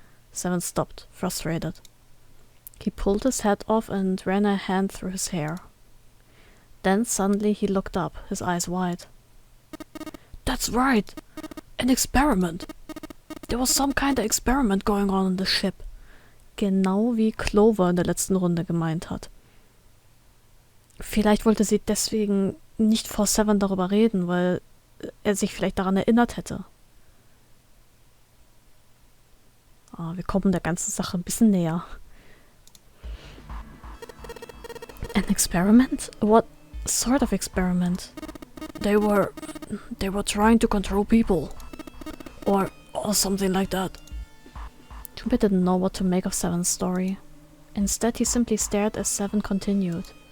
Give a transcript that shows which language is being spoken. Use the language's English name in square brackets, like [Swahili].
[English] Seven stopped, frustrated. He pulled his hat off and ran a hand through his hair. Then suddenly he looked up, his eyes wide. That's right! An experiment! There was some kind of experiment going on the ship. [German] Genau wie Clover in der letzten Runde gemeint hat. Vielleicht wollte sie deswegen nicht vor Seven darüber reden, weil er sich vielleicht daran erinnert hätte. Wir kommen der ganzen Sache ein bisschen näher. [English] An experiment? What sort of experiment? They were trying to control people. Or something like that. Junpei didn't know what to make of Seven's story. Instead, he simply stared as Seven continued.